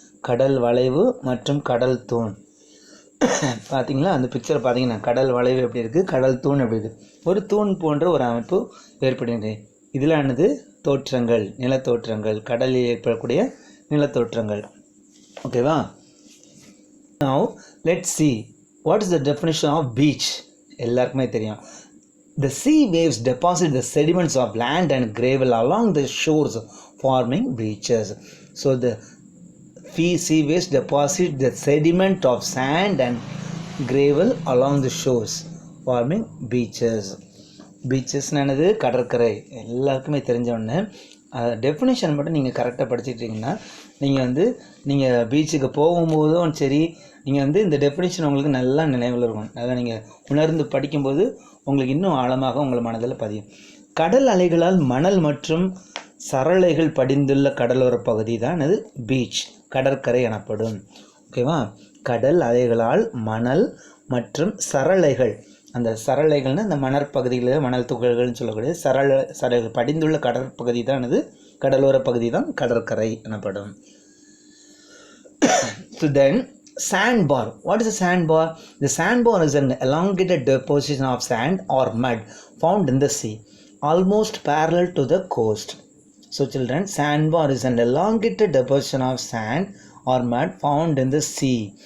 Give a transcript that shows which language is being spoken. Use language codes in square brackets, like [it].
[ta] கடல் வளைவு மற்றும் கடல் தூண். பார்த்தீங்களா, அந்த பிக்சர் பார்த்தீங்கன்னா கடல் வளைவு எப்படி இருக்குது, கடல் தூண் எப்படி இருக்குது. ஒரு தூண் போன்ற ஒரு அமைப்பு ஏற்படுகின்றது. இதில் என்னது தோற்றங்கள், நிலத்தோற்றங்கள், கடலில் ஏற்படக்கூடிய நிலத்தோற்றங்கள். ஓகேவா. [en] Now let's see what is the definition of beach. [ta] எல்லாருக்குமே தெரியும். [en] The sea waves deposit the sediments of land and gravel along the shores forming beaches. So the sea waves deposit the sediment of sand and gravel along the shores forming beaches. [ta] Beaches என்னது கடற்கரை, எல்லாருக்குமே தெரிஞ்ச ஒன்று. Definition மட்டும் நீங்கள் கரெக்டாக படிச்சுக்கிட்டிங்கன்னா நீங்கள் பீச்சுக்கு போகும்போதும் சரி, நீங்கள் இந்த டெஃபினேஷன் உங்களுக்கு நல்லா நினைவில் இருக்கும். நல்லா நீங்கள் உணர்ந்து படிக்கும்போது உங்களுக்கு இன்னும் ஆழமாக உங்கள் மனதில் பதியும். கடல் அலைகளால் மணல் மற்றும் சரளைகள் படிந்துள்ள கடலோர பகுதி தான் அது பீச், கடற்கரை எனப்படும். ஓகேவா. கடல் அலைகளால் மணல் மற்றும் சரளைகள், அந்த சரளைகள்னால் அந்த மணற்பகுதிகளில் மணல் துகள்கள்னு சொல்லக்கூடிய சரளைகள் படிந்துள்ள கடற்பகுதி தான் அது கடலோர பகுதி தான் கடற்கரை எனப்படும். [en] So then sandbar. What is a sandbar? The sandbar is an elongated deposition of sand or mud found in the sea, almost parallel to the coast. So children, sandbar is an elongated deposition of sand or mud found in the sea.